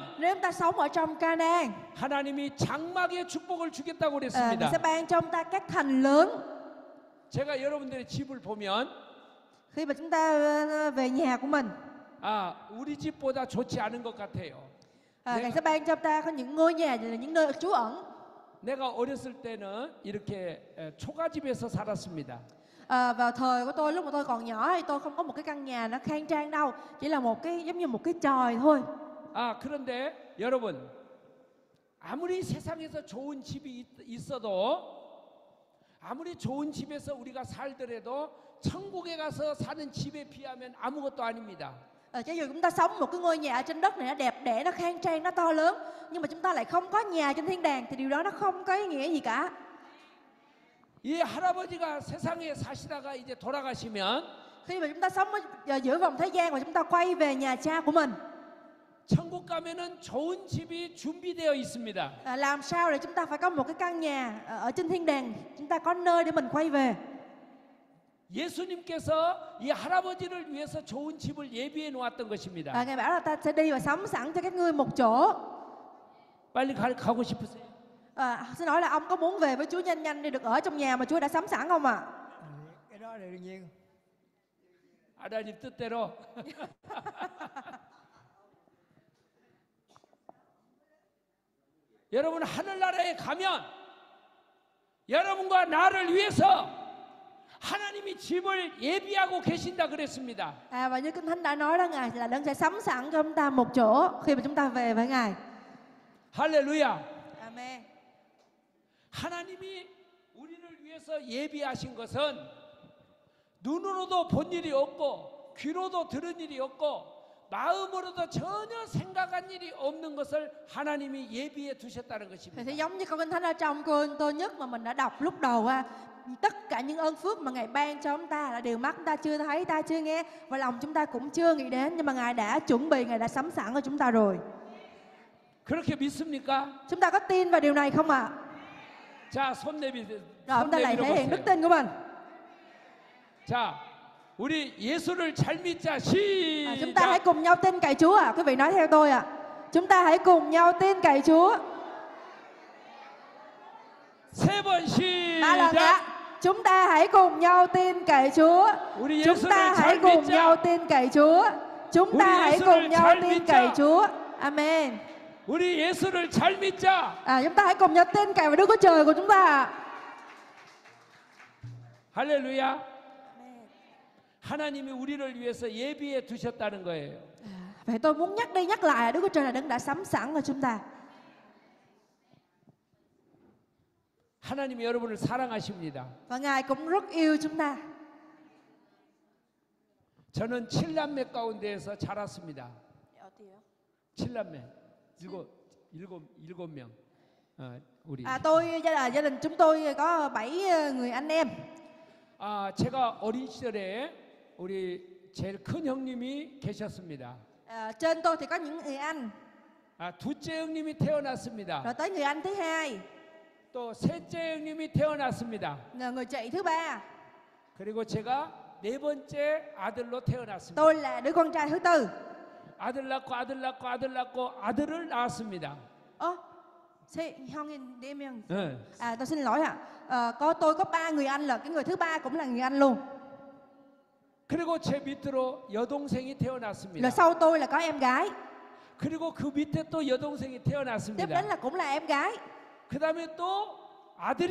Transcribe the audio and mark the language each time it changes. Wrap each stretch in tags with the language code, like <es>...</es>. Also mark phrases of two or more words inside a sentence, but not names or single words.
<vi>nếu chúng ta sống ở trong Canaan,</vi> <ko>하나님이 장막의 축복을 주겠다고</ko> <vi>Ngài</vi> <ko>그랬습니다.</ko> <vi>sẽ ban cho chúng ta các thành lớn.</vi> <ko>제가 여러분들의 집을 보면</ko> <vi>Khi mà chúng ta về nhà của mình,</vi> <ko>우리 집보다 좋지 않은 것 같아요.</ko> <vi>Ngài sẽ ban cho chúng ta có những ngôi nhà là những nơi trú ẩn.</vi> <ko>내가 어렸을 때는 이렇게 초가집에서 살았습니다.</ko> <vi>Vào thời của tôi lúc mà tôi còn nhỏ thì tôi không có một cái căn nhà nó khang trang đâu, chỉ là một cái giống như một cái chòi thôi.</vi> <ko>아, 그런데 여러분, 아무리 세상에서 좋은 집이 있어도, 아무리 좋은 집에서 우리가 살더라도 천국에 가서 사는 집에 비하면 아무것도 아닙니다.</ko> <vi>Cho dù chúng ta sống một cái ngôi nhà ở trên đất này nó đẹp đẽ, nó khang trang, nó to lớn, nhưng mà chúng ta lại không có nhà trên thiên đàng thì điều đó nó không có ý nghĩa gì cả.</vi> <ko>이 할아버지가 세상에 사시다가 이제 돌아가시면</ko> <vi>Khi mà chúng ta sống ở giữa vòng thế gian và chúng ta quay về nhà cha của mình,</vi> <ko>천국 가면은 좋은 집이 준비되어 있습니다.</ko> <vi>làm sao để chúng ta phải có một cái căn nhà ở trên thiên đàng, chúng ta có nơi để mình quay về.</vi> <ko>예수님께서 이 할아버지를 위해서 좋은 집을 예비해 놓았던 것입니다.</ko> <vi>Ngài bảo là ta sẽ đi và sắm sẵn cho các ngươi một chỗ.</vi> <ko>빨리 가고 싶으세요?</ko> <vi>Xin hỏi là ông có muốn về với Chúa nhanh nhanh đi được ở trong nhà mà Chúa đã sắm sẵn không ạ? Cái đó là đương nhiên.</vi> <ko>하나님 뜻대로. 여러분 하늘나라에 가면 여러분과 나를 위해서 하나님이 집을 예비하고 계신다 그랬습니다.</ko> <vi>Và như Kinh Thánh đã nói đó, Ngài là đấng sẽ sắm sẵn cho chúng ta một chỗ khi mà chúng ta về với Ngài.</vi> <ko>할렐루야. Amen. 하나님이 우리를 위해서 예비하신 것은 눈으로도 본 일이 없고 귀로도 들은 일이 없고 마음으로도 전혀 생각한 일이 없는 것을 하나님이 예비해 두셨다는</ko> <vi>Thì</vi> <ko>것입니다.</ko> <vi>sẽ giống như câu Kinh Thánh ở trong Cô-rinh-tô nhất mà mình đã đọc lúc đầu ha. Tất cả những ơn phước mà Ngài ban cho chúng ta là điều mắt chúng ta chưa thấy, ta chưa nghe và lòng chúng ta cũng chưa nghĩ đến, nhưng mà Ngài đã chuẩn bị, Ngài đã sắm sẵn cho chúng ta rồi.</vi> <ko>그렇게 믿습니까?</ko> <vi>Chúng ta có tin vào điều này không ạ?</vi> <ko>자, 손</ko> <vi>Rồi chúng ta lại thể hiện đức tin của mình.</vi> <ko>자, 우리 예수를 잘 믿자.</ko> <vi>Chúng ta hãy</vi> <ko>시작.</ko> <vi>cùng nhau tin cậy Chúa ạ. Quý vị nói theo tôi ạ. Chúng ta hãy cùng nhau tin cậy Chúa.</vi> <ko>세 번</ko> <vi>3 lần</vi> <ko>시작.</ko> <vi>ạ. Chúng ta hãy cùng nhau tin cậy Chúa.</vi> <ko>우리</ko> <vi>Chúng</vi> <ko>예수를</ko> <vi>ta hãy</vi> <ko>잘</ko> <vi>cùng nhau</vi> <ko>믿자.</ko> <vi>tin cậy Chúa. Chúng ta</vi> <ko>Uri</ko> <vi>hãy</vi> <ko>Yesu를</ko> <vi>cùng nhau</vi> <ko>잘</ko> <vi>tin</vi> <ko>믿자.</ko> <vi>cậy Chúa. Amen.</vi> <ko>우리 예수를 잘 믿자.</ko> <vi>Chúng ta hãy cùng nhau tin cậy vào Đức Chúa Trời của chúng ta ạ.</vi> <ko>할렐루야. 하나님이 우리를 위해서 예비해 두셨다는 거예요.</ko> <vi>Vậy tôi muốn nhắc đi nhắc lại là Đức Chúa Trời là đấng đã sắm sẵn cho chúng ta.</vi> <ko>하나님이 여러분을 사랑하십니다.</ko> <vi>Và Ngài cũng rất yêu chúng ta.</vi> <ko>저는 7남매 가운데에서 자랐습니다. 7남매. 일곱 명. 우리.</ko> <vi>Tôi gia đình chúng tôi có 7 người anh em.</vi> <ko>제가 어린 시절에 우리 제일 큰 형님이 계셨습니다.</ko> <vi>Trên tôi thì có những người anh,</vi> <ko>둘째 형님이 태어났습니다.</ko> <vi>rồi tới người anh thứ hai,</vi> <ko>또 셋째 형님이 태어났습니다.</ko> <vi>người chị thứ ba.</vi> <ko>그리고 제가 네 번째 아들로 태어났습니다.</ko> <vi>Tôi là đứa con trai thứ tư.</vi> <ko>아들 낳고 아들을 낳았습니다. 네.</ko> <vi>Tôi xin lỗi ạ. Tôi có 3 người anh, là cái người thứ ba cũng là người anh luôn.</vi> <ko>그리고 제 밑으로 여동생이</ko> <vi>Rồi</vi> <ko>태어났습니다.</ko> <vi>sau tôi là có em gái.</vi> <ko>그리고 그 밑에 또 여동생이</ko> <vi>Tiếp đến</vi> <ko>태어났습니다.</ko> <vi>là cũng là em gái.</vi> <ko>그 다음에 또 아들이</ko>